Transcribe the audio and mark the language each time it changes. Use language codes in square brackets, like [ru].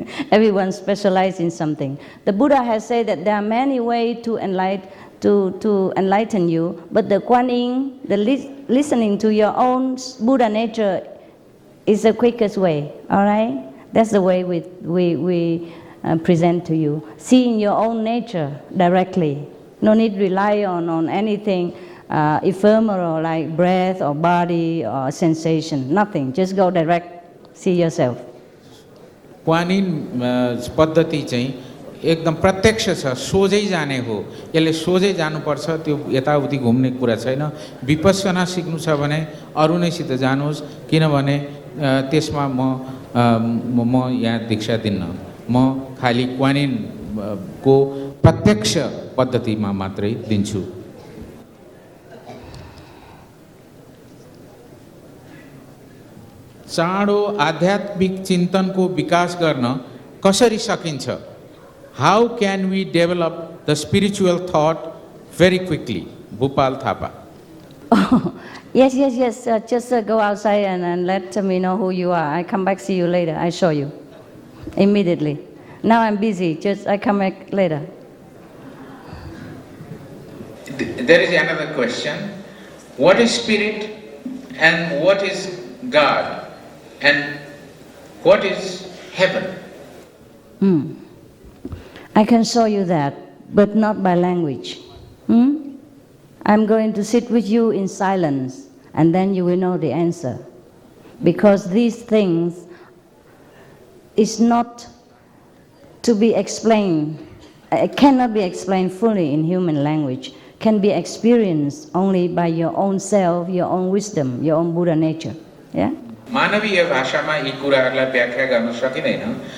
[en] Everyone specialized in something. The Buddha has said that there are many ways to enlighten you, but the Kuan Yin, the listening to your own Buddha nature is the quickest way. All right? That's the way we present to you. Seeing your own nature directly. No need to rely on anything ephemeral like breath or body or sensation. Nothing. Just go direct. See yourself. [ne] Kuan Yin पद्धति चाहिँ एकदम प्रत्यक्ष छ, सोझै जाने हो। यसले सोझै जानुपर्छ, त्यो यताउति घुम्ने कुरा छैन। विपश्यना सिक्नु छ भने अरू नैसित जानुहोस्, किनभने त्यसमा म यहाँ दीक्षा दिन्न। म खाली कुआन इन को प्रत्यक्ष पद्धतिमा मात्रै दिन्छु। चाँडो आध्यात्मिक चिन्तनको विकास गर्न कसरी सकिन्छ? [en] How can we develop the spiritual thought very quickly? Bhupal Thapa. Oh, yes. Just go outside and let me know who you are. I come back, see you later. I show you immediately. Now I'm busy. I come back later. There is another question. What is spirit and what is God and what is heaven? I can show you that, but not by language. I'm going to sit with you in silence, and then you will know the answer. Because these things is not to be explained. It cannot be explained fully in human language. Can be experienced only by your own self, your own wisdom, your own Buddha nature. Yeah? [ne] मानवीय भाषामा यी कुराहरूलाई व्याख्या गर्न सकिँदैन।